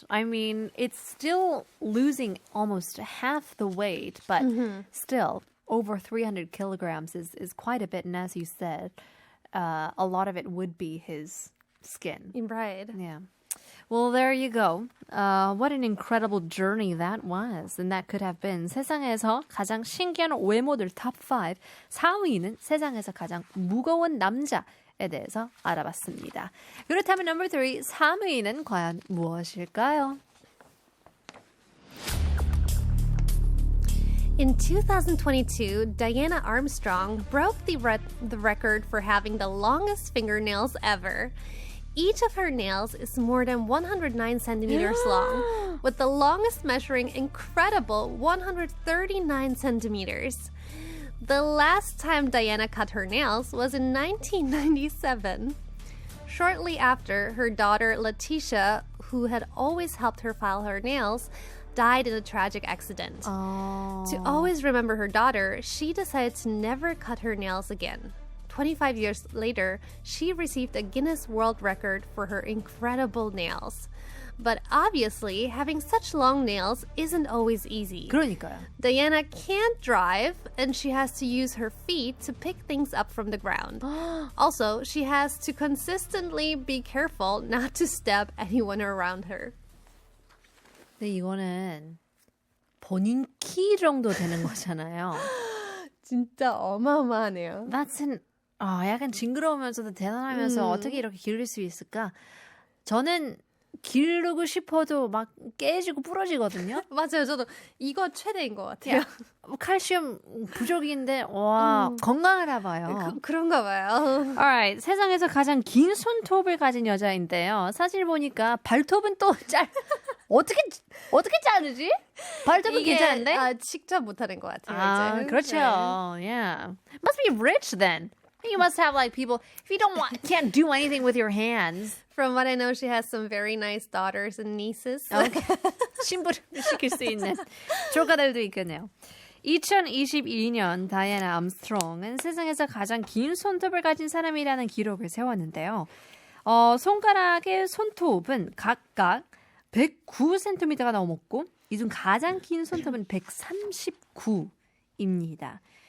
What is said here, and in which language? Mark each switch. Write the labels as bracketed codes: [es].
[en] I mean, it's still losing almost half the weight, but still over 300 kilograms is quite a bit. And as you said, a lot of it would be his skin. Right. Yeah. Well, there you go. What an incredible journey that was. And that could have been [ko] 세상에서 가장 신기한 외모들 탑 5. 4위는 세상에서 가장 무거운 남자에 대해서 알아봤습니다. 그렇다면 [en] number 3, [ko] 3위는 과연 무엇일까요? [en] In 2022, Diana Armstrong broke the record for having the longest fingernails ever. Each of her nails is more than 109 centimeters long, with the longest measuring incredible 139 centimeters. The last time Diana cut her nails was in 1997. Shortly after, her daughter Letitia, who had always helped her file her nails, died in a tragic accident. To always remember her daughter, she decided to never cut her nails again. 25 years later, she received a Guinness World Record for her incredible nails. But obviously, having such long nails isn't always easy. [ko] 그러니까요. [en] Diana can't drive, and she has to use her feet to pick things up from the ground. Also, she has to consistently be careful not to step anyone around her. [ko] 근데 이거는 본인 키 정도 되는 거잖아요. 진짜 어마어마하네요. [en] That's an [ko] 약간 징그러우면서도 대단하면서 어떻게 이렇게 기를 수 있을까? 저는 기르고 싶어도 막 깨지고 부러지거든요. 맞아요. 저도 이거 최대인 것 같아요. 칼슘 부족인데 와 건강하나 봐요. 그런가 봐요. [en] Alright, [ko] 세상에서 가장 긴 손톱을 가진 여자인데요. 사실 보니까 발톱은 또 어떻게 자르지? 발톱은 괜찮은데? 직접 못하는 것 같아요. 아, 이제. 그렇죠. 네. [en] Yeah. Must be rich then. You must have like people. If you can't do anything with your hands. From what I know, she has some very nice daughters and nieces. Okay. [ko] 신부를 시킬 수 있는 조카들도 있겠네요. 2022년 다이애나 암스트롱은 세상에서 가장 긴 손톱을 가진 사람이라는 기록을 세웠는데요. 손가락의 손톱은 각각 109cm가 넘었고 이 중 가장 긴 손톱은 139입니다.